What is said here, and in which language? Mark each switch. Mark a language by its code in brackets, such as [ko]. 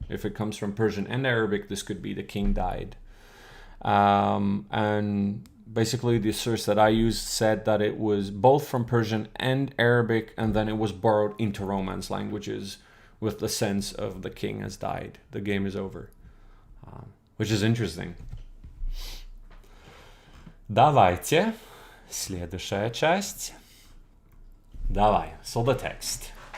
[en] If it comes from Persian and Arabic, this could be the king died. And basically the source that I used said that it was both from Persian and Arabic, and then it was borrowed into Romance languages with the sense of the king has died, the game is over, which is interesting. [ru] Давайте, следующая часть. [en] Давай, so the text.